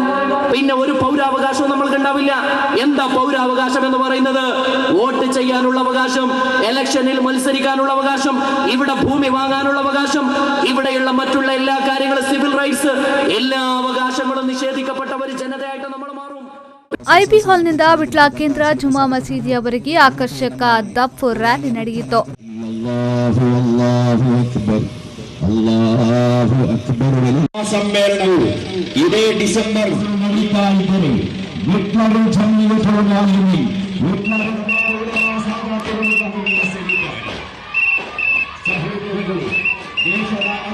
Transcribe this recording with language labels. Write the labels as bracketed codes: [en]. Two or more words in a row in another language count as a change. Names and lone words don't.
[ml] പിന്നെ ഒരു പൗരാവകാശവും നമ്മൾക്ക് ഉണ്ടാവില്ല. എന്താ പൗരാവകാശം എന്ന് പറയുന്നത്? വോട്ട് ചെയ്യാനുള്ള അവകാശം, ഇലക്ഷനിൽ മത്സരിക്കാനുള്ള അവകാശം, ഇവിടെ ഭൂമി വാങ്ങാനുള്ള അവകാശം, ഇവിടെയുള്ള മറ്റുള്ള എല്ലാ കാര്യങ്ങളും, [en] civil rights, [ml] എല്ലാ അവകാശങ്ങളും നിഷേധിക്കപ്പെട്ട ഒരു ജനതയായിട്ട് നമ്മൾ മാറും. [kn] ಐಬಿ ಹಾಲ್ನಿಂದ ವಿಟ್ಲ ಕೇಂದ್ರ ಜುಮಾ ಮಸೀದಿಯವರೆಗೆ ಆಕರ್ಷಕ ದಫ್ ರ್ಯಾಲಿ ನಡೆಯಿತು. ಸಮ್ಮೇಳನವು ಇದೇ ಡಿಸೆಂಬರ್ ನಡೀತಾ ಇದ್ದರೆ ದೇಶದ